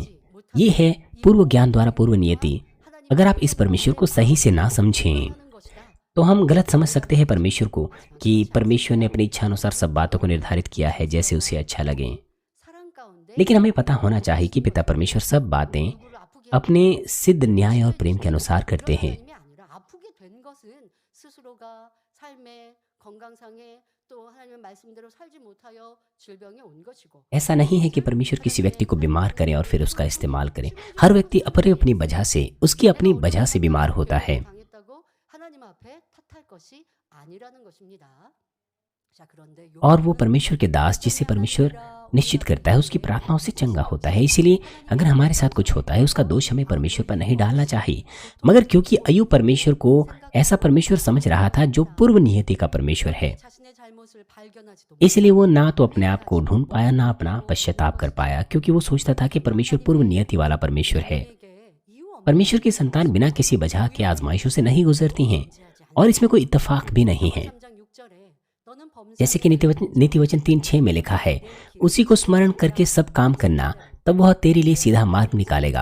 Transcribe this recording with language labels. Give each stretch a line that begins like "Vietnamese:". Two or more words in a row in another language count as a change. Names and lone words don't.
Hindi: ये है पूर्व ज्ञान द्वारा पूर्व नियति। अगर आप इस परमेश्वर को सही से ना समझें तो हम गलत समझ सकते हैं परमेश्वर को कि परमेश्वर ने अपनी इच्छा अनुसार सब बातों को निर्धारित किया है जैसे उसे अच्छा लगे। लेकिन हमें पता होना चाहिए कि पिता परमेश्वर सब बातें अपने सिद्ध न्याय और प्रेम के अनुसार करते हैं।
Korean: 아프게 된 것은 스스로가 삶의 건강상에 또 하나님의 말씀대로 살지 못하여 질병이 온 것이고
Hindi: ऐसा नहीं है कि परमेश्वर किसी व्यक्ति को बीमार करें और फिर उसका इस्तेमाल करें। हर व्यक्ति अपनी वजह से, उसकी अपनी वजह से बीमार होता है
Korean: 당했다고 하나님 앞에 탓할 것이 아니라는 것입니다. 자, 그런데
Hindi: और वो परमेश्वर के दास जिसे परमेश्वर निश्चित करता है उसकी प्रार्थनाओं से चंगा होता है। इसीलिए अगर हमारे साथ कुछ होता है उसका दोष हमें परमेश्वर पर नहीं डालना चाहिए। मगर क्योंकि अय्यूब परमेश्वर को ऐसा परमेश्वर समझ रहा था जो पूर्व नियति का परमेश्वर है,
Korean: 자신의 잘못을 발견하지도
Hindi: इसलिए वो ना तो अपने आप को ढूंढ पाया ना अपना पश्चाताप कर पाया, क्योंकि वो सोचता था कि परमेश्वर पूर्व नियति वाला परमेश्वर है। परमेश्वर की संतान बिना किसी वजह के आजमाइशों से नहीं गुजरती हैं और इसमें कोई इत्तेफाक भी नहीं है। जैसे कि नीतिवचन 3:6 में लिखा है, उसी को स्मरण करके सब काम करना, तब वह तेरे लिए सीधा मार्ग निकालेगा।